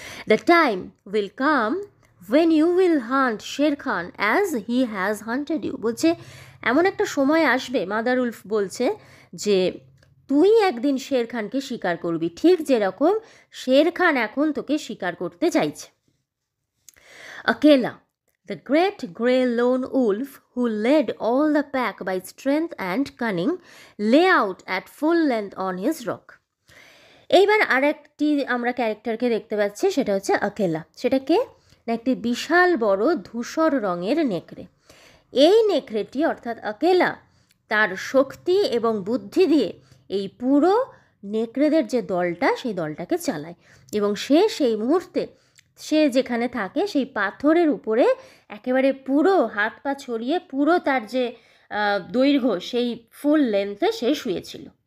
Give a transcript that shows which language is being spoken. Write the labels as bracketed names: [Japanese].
[English] the time will come when you will hunt Sher Khan as he has hunted you, [Bangla] বলছে এমন একটা সময় আসবে, মাদার উলফ বলছে যে তুই একদিন শের খানকে শিকার করবি, ঠিক যেরকম শের খান এখন তোকে শিকার করতে চাইছে। [English] Akela, the great grey lone wolf who led all the pack by strength and cunning lay out at full length on his rock. [Bangla] এইবার আরেকটি আমরা ক্যারেক্টারকে দেখতে পাচ্ছি, সেটা হচ্ছে আকেলা। সেটা কে না, একটি বিশাল বড় ধূসর রঙের নেকড়ে। এই নেকড়েটি অর্থাৎ আকেলা তার শক্তি এবং বুদ্ধি দিয়ে এই পুরো নেকড়েদের যে দলটা সেই দলটাকে চালায়, এবং সে সেই মুহূর্তে সে যেখানে থাকে সেই পাথরের উপরে একেবারে পুরো হাত পা ছড়িয়ে পুরো তার যে দৈর্ঘ্য সেই ফুল লেন্থে সে শুয়েছিল।